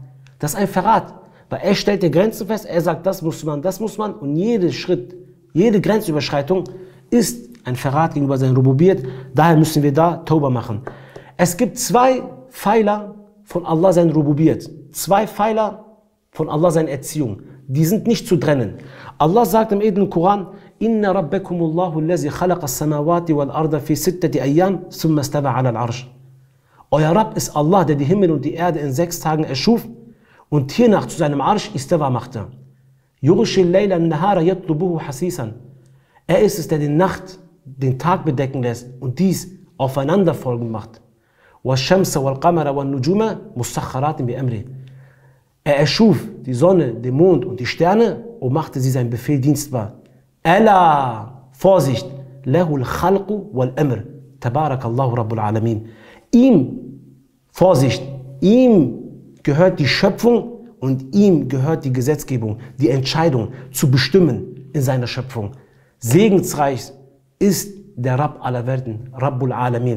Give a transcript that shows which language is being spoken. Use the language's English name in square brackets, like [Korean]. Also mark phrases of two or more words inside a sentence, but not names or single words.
[German] Das ist ein Verrat, weil er stellt die Grenzen fest, er sagt, das muss man und jeder Schritt, jede Grenzüberschreitung ist ein Verrat gegenüber seinem Rububiyyat. Daher müssen wir da Tauba machen. Es gibt zwei Pfeiler von Allah sein Rububiyyat, zwei Pfeiler von Allah seine Erziehung. Die sind nicht zu trennen. Allah sagt im edlen Koran, [Arabic] إن ربكم الله الذي خلق السماوات والأرض في ستة أيام ثم استوى على العرش. [German] Euer Rabb ist Allah, der die Himmel und die Erde in 6 Tagen erschuf und hiernach zu seinem Arsch istawa machte. [Arabic] يغشي الليل النهار يطلبه حثيثا. [German] Er ist es, der die Nacht den Tag bedecken lässt und dies aufeinanderfolgend macht. [Arabic] والشمس والقمر والنجوم مسخرات بأمره. [German] Er erschuf die Sonne, den Mond und die Sterne und machte sie seinem Befehl dienstbar. Alla, Vorsicht, [Arabic] له الخلق والأمر, تبارك الله رب العالمين. [German] Ihm, Vorsicht, ihm gehört die Schöpfung und ihm gehört die Gesetzgebung, die Entscheidung zu bestimmen in seiner Schöpfung. Segensreich ist der Rabb aller Welten, [Arabic] رب العالمين.